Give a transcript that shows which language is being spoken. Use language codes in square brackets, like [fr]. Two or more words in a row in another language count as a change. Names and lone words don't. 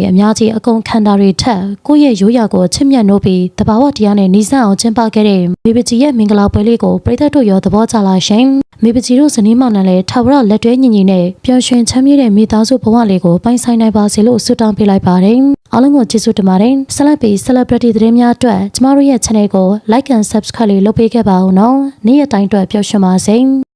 [my] အများကြီးအကုန်ခံတာတွေထက်ကိုယ့်ရဲ့ရိုးရာကိုချစ်မြတ်နိုးပြီးတဘာဝတရားနဲ့နှီးစပ်အောင်ကျင်းပခဲ့တဲ့မေပကြီးရဲ့မင်္ဂလာပွဲလေးကိုပြည်သက်တို့ရောသဘောကျလာရှင်မေပကြီးတို့ဇနီးမောင်နှံလည်းထာဝရလက်တွဲညီညီနဲ့ပျော်ရွှင်ချမ်းမြေ့တဲ့မိသားစုဘဝလေးကိုပိုင်ဆိုင်နိုင်ပါစေလို့ဆုတောင်းပေးလိုက်ပါတယ်အားလုံးကိုကျေးဇူးတင်ပါတယ်ဆက်လက်ပြီး celebrity သတင်းများအတွက်ကျမတို့ရဲ့ channel ကို [en] like and subscribe [my] လေးလုပ်ပေးခဲ့ပါဦးနော်နေ့ရက်တိုင်းအတွက်ပျော်ရွှင်ပါစေ